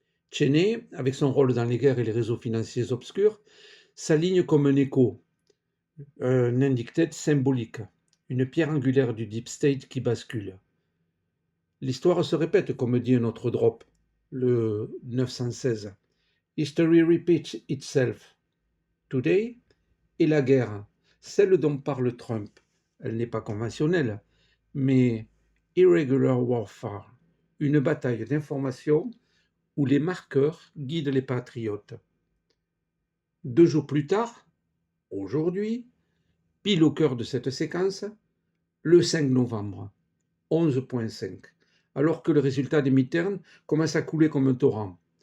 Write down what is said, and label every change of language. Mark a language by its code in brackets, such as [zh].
[fr] Cheney, avec son rôle dans les guerres et les réseaux financiers obscurs, s'aligne comme un écho, un indicted symbolique, une pierre angulaire du deep state qui bascule. L'histoire se répète, comme dit un autre drop, le 916. [en] History repeats itself. [fr] Today, et la guerre, celle dont parle Trump, elle n'est pas conventionnelle, mais irregular warfare, une bataille d'information où les marqueurs guident les patriotes. 2 jours plus tard, aujourd'hui, pile au cœur de cette séquence, le 5 novembre, 11.5, alors que le résultat des midterms commence à couler comme un torrent.